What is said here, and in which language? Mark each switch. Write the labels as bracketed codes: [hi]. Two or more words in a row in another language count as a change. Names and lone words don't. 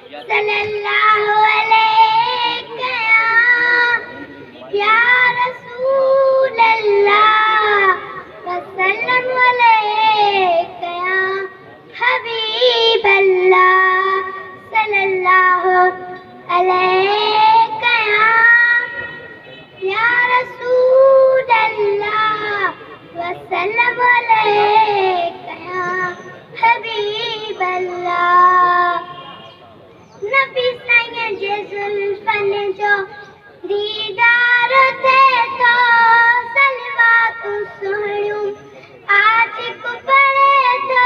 [ar] صلى الله عليه يا رسول الله وسلم عليك يا حبيب الله صلى الله عليك يا رسول الله وسلم عليك يا حبيب الله. [sd] नबी साईं जे ज़ुल्फ़न जो दीदार थे तो सलवातूं सुहिणियूं आशिक़ पढ़े तो